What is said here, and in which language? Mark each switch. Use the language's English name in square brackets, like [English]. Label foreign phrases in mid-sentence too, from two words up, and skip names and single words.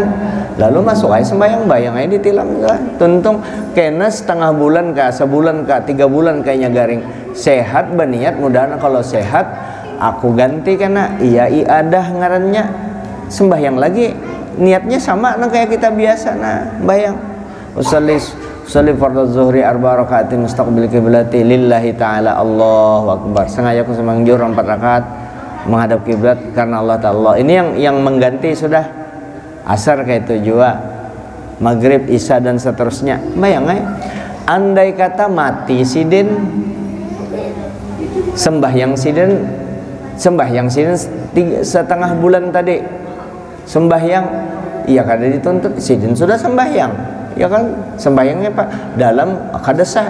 [Banjar] Lalu masuk aja sembahyang, bayang aja ditilang enggak. Tuntung kena setengah bulan kah, sebulan kah, 3 bulan kayaknya garing sehat, berniat mudahan kalau sehat aku ganti kena iya iadah ngarannya sembahyang lagi, niatnya sama nah kayak kita biasa. Nah bayang [Arabic] أصلي فرض الظهر 4 ركعات مستقبل القبلة لله تعالى الله أكبر. [Indonesian] Sengaja aku sembahyang zuhur 4 rakaat menghadap kiblat karena Allah Ta'ala. Ini yang mengganti sudah. Asar kayak itu juga, maghrib, isya dan seterusnya. [Banjar] Bayang andai kata mati sidin, sembahyang sidin setengah bulan tadi sembahyang, iya kada dituntut sidin sudah sembahyang, ya kan sembahyangnya pak dalam kada sah.